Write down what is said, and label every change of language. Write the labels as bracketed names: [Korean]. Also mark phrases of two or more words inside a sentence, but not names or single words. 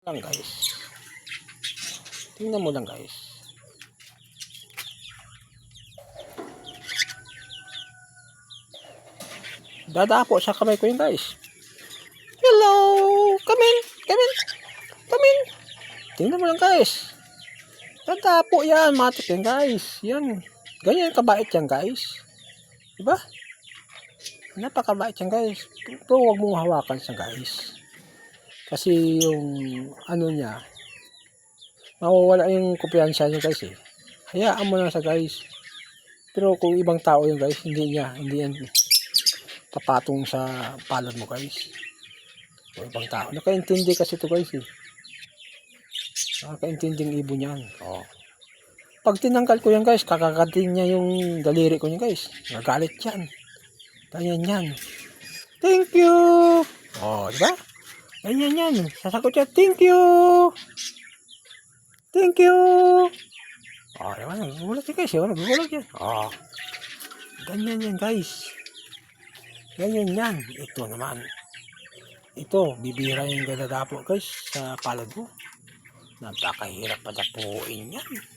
[Filipino] Lang guys. Tingnan mo lang guys. Dadapo sa kamay ko yun guys. Hello! [English] Come in! Come in! Come in! [Filipino] Tingnan mo lang guys. Dadapo yan. Matik yan guys. Yan. Ganyan kabait yan guys. Diba? Napakabait yan guys. Pero huwag mong hawakan siya guys. Kasi yung ano niya, mawawala yung kumpiyansa niya guys eh. Hayaan mo lang sa guys. Pero kung ibang tao yun guys, hindi yan papatong sa palad mo guys. Kung ibang tao. Nakaintindi kasi ito guys eh. Nakakaintinding ibon yan. Oh. Pag tinanggal ko yan guys, kakagatin niya yung daliri ko niya guys. Nagalit yan. Ganyan yan. [English] Thank you! [Filipino] Oh, diba? Ganyan yan. Sasagot siya, [English] thank you! Thank you! [Filipino] Oh, diba? Nagugulat yan guys. Nagugulat yan. Oh. Ganyan yan guys. Ganyan yan. Ito naman. Ito, bibira yung dadadapo guys sa palad mo. Napakahirap padapuin yan.